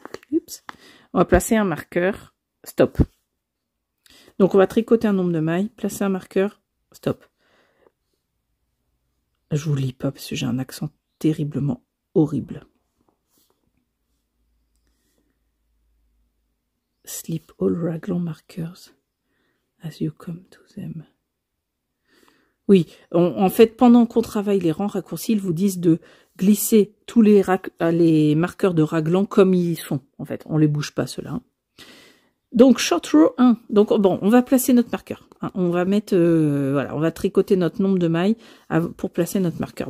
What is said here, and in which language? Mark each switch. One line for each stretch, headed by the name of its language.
French: Oups. On va placer un marqueur. Stop. Donc, on va tricoter un nombre de mailles. Placer un marqueur. Stop. Je vous lis pas parce que j'ai un accent terriblement horrible.
English: Slip all raglan markers as you come to them.
French: Oui, en fait, pendant qu'on travaille les rangs raccourcis, ils vous disent de glisser tous les marqueurs de raglan comme ils sont, en fait. On les bouge pas, ceux-là. Donc, short row 1. Donc, bon, on va placer notre marqueur. On va mettre, voilà, on va tricoter notre nombre de mailles pour placer notre marqueur.